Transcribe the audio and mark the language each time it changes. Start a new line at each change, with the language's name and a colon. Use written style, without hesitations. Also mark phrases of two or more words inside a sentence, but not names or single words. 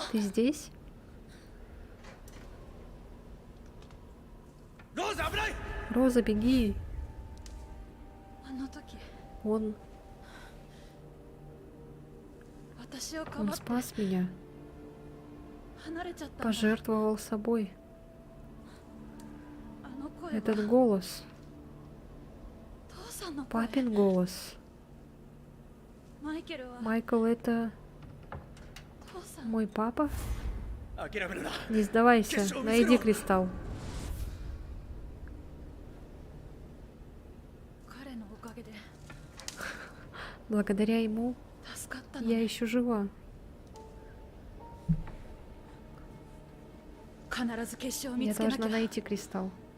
Russian: ты здесь?
Japanese: ローズ危ない。
Russian: Роза, беги.
Japanese: あの時
Russian: Он
Japanese: 私をか
Russian: Он
Japanese: ばって
Russian: спас меня,
Japanese: 離れちゃったんだ。
Russian: пожертвовал собой.
Japanese: あの声は
Russian: Этот голос,
Japanese: 父さんの声。
Russian: папин голос.
Japanese: マイケルは
Russian: Майкл, это
Japanese: 父さん。
Russian: мой папа?
Japanese: 諦めるな。
Russian: Не сдавайся, найди кристалл.
Japanese: 彼のおかげで
Russian: Благодаря ему
Japanese: 助かったの。
Russian: я еще жива.
Japanese: 必ず結晶を見
Russian: Я
Japanese: つけなき
Russian: должна
Japanese: ゃ。
Russian: найти кристалл.